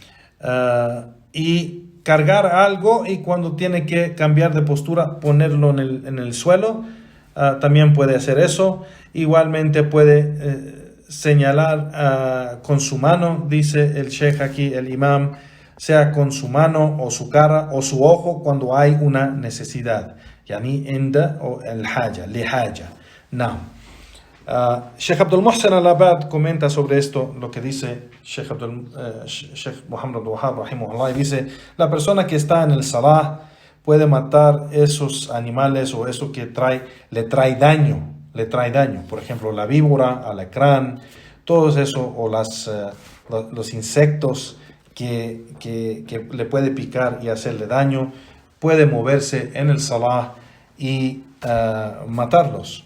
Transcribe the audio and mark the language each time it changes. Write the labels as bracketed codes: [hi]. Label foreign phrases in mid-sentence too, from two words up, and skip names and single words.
[es] Y cargar algo, y cuando tiene que cambiar de postura, ponerlo en el suelo, también puede hacer eso. Igualmente puede señalar con su mano, dice el sheikh aquí, el imam, sea con su mano o su cara o su ojo cuando hay una necesidad. [ar] يعني عند الحاجة، للحاجة. No. [es] Sheikh Abdul Muhsin al-Abad comenta sobre esto, lo que dice Sheikh Muhammad Abdul Wahhab rahimahullah, y dice: la persona que está en el salah puede matar esos animales o eso que le trae daño. Por ejemplo, la víbora, alacrán, todo eso, o los insectos que le puede picar y hacerle daño, puede moverse en el salah y matarlos.